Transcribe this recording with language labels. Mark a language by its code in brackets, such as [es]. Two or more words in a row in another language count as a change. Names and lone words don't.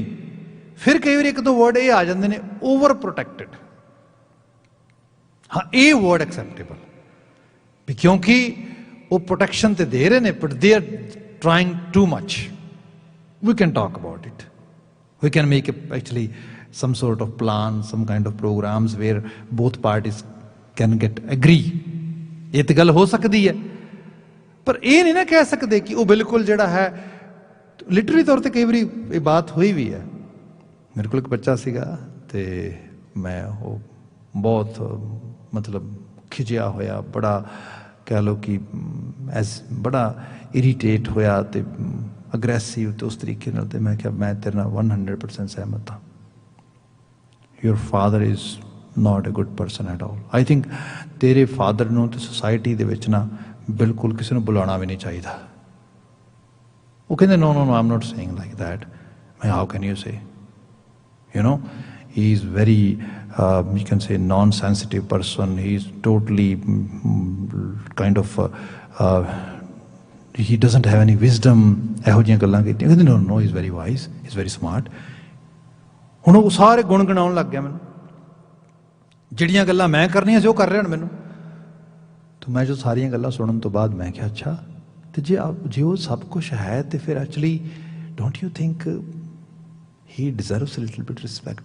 [pa] ਫਿਰ ਕਈ ਵਾਰੀ ਇੱਕ ਦੋ ਵਰਡ ਇਹ ਆ ਜਾਂਦੇ ਨੇ, [en] over protected. [pa] ਹਾਂ, ਇਹ ਵਰਡ ਐਕਸੈਪਟੇਬਲ ਵੀ ਕਿਉਂਕਿ ਉਹ ਪ੍ਰੋਟੈਕਸ਼ਨ ਤੇ ਦੇ ਰਹੇ ਨੇ, [en] but they are trying too much. We can talk about it, we can make actually some sort of plan, some kind of programs where both parties can get agree. [pa] ਇਹ ਤਾਂ ਗੱਲ ਹੋ ਸਕਦੀ ਹੈ, ਪਰ ਇਹ ਨਹੀਂ ਨਾ ਕਹਿ ਸਕਦੇ ਕਿ ਉਹ ਬਿਲਕੁਲ ਜਿਹੜਾ ਹੈ। ਲਿਟਰਲੀ ਤੌਰ ਤੇ ਕਈ ਵਾਰੀ ਇਹ ਬਾਤ ਹੋਈ ਵੀ ਹੈ। ਮੇਰੇ ਕੋਲ ਇੱਕ ਬੱਚਾ ਸੀਗਾ, ਤੇ ਮੈਂ ਉਹ ਬਹੁਤ ਮਤਲਬ ਖਿਜਿਆ ਹੋਇਆ, ਬੜਾ ਕਹਿ ਲਓ ਕਿ ਬੜਾ ਇਰੀਟੇਟ ਹੋਇਆ ਤੇ ਅਗਰੈਸਿਵ ਤੇ ਉਸ ਤਰੀਕੇ ਨਾਲ। ਤੇ ਮੈਂ ਕਿਹਾ ਮੈਂ ਤੇਰੇ ਨਾਲ 100% ਸਹਿਮਤ ਹਾਂ। [en] Your father is not a good person at all. I think [pa] ਤੇਰੇ ਫਾਦਰ ਨੂੰ ਤੇ ਸੁਸਾਇਟੀ ਦੇ ਵਿੱਚ ਨਾ ਬਿਲਕੁਲ ਕਿਸੇ ਨੂੰ ਬੁਲਾਉਣਾ ਵੀ ਨਹੀਂ ਚਾਹੀਦਾ। ਉਹ ਕਹਿੰਦੇ [en] no I'm not saying like that. ਮੈਂ how can you say? You know, he is very you can say non-sensitive person. He is totally kind of he doesn't have any wisdom. [pa] ਇਹੋ ਜਿਹੀਆਂ ਗੱਲਾਂ ਕੀਤੀਆਂ। [en] ਕਹਿੰਦੇ no he is very wise, he is very smart. [pa] ਹੁਣ ਉਹ ਸਾਰੇ ਗੁਣ ਗਣਾਉਣ ਲੱਗ ਗਿਆ ਮੈਨੂੰ, ਜਿਹੜੀਆਂ ਗੱਲਾਂ ਮੈਂ ਕਰਨੀਆਂ ਸੀ ਉਹ ਕਰ ਰਹੇ ਹਨ ਮੈਨੂੰ। ਤਾਂ ਮੈਂ ਜੋ ਸਾਰੀਆਂ ਗੱਲਾਂ ਸੁਣਨ ਤੋਂ ਬਾਅਦ ਮੈਂ ਕਿਹਾ ਅੱਛਾ, ਤੇ ਜੇ ਉਹ ਸਭ ਕੁਛ ਹੈ ਤੇ ਫਿਰ [en] actually don't you think he deserves little bit respect?